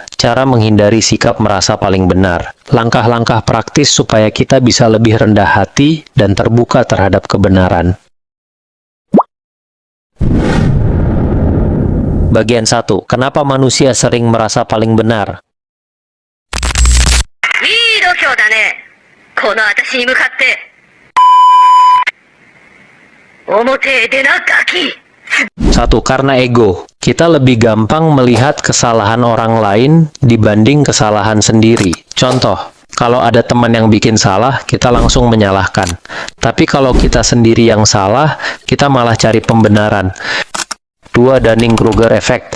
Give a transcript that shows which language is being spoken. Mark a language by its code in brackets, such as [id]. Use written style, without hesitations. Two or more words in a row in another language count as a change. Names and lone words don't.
[id] Cara menghindari sikap merasa paling benar. Langkah-langkah praktis supaya kita bisa lebih rendah hati dan terbuka terhadap kebenaran. Bagian 1. Kenapa manusia sering merasa paling benar? [ja] いい度胸だね。この私に向かって。表へ出なガキ。 [id] 1. Karena ego. Kita lebih gampang melihat kesalahan orang lain dibanding kesalahan sendiri. Contoh, kalau ada teman yang bikin salah, kita langsung menyalahkan. Tapi kalau kita sendiri yang salah, kita malah cari pembenaran. 2. Dunning-Kruger Effect.